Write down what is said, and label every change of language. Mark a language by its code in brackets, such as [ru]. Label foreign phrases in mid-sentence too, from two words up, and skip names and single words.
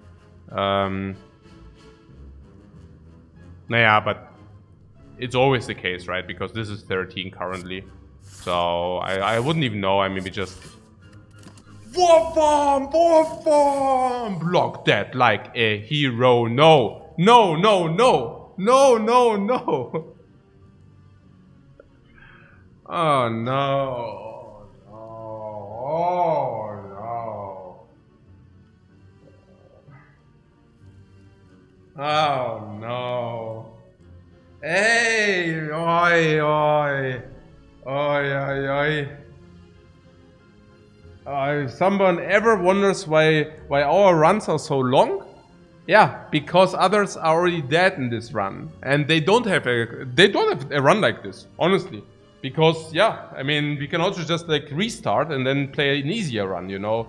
[en] Naja, but it's always the case, right? Because this is 13 currently. So I wouldn't even know. I mean, we just... War bomb! Block that like a hero. No. No, no, no. No, no, no. Oh no. Oh no. Oh no. Hey, oi, oi. Oi, oi, oi. If someone ever wonders why our runs are so long, yeah, because others are already dead in this run, and they don't have a run like this, honestly. Because yeah, I mean, we can also just like restart and then play an easier run, you know.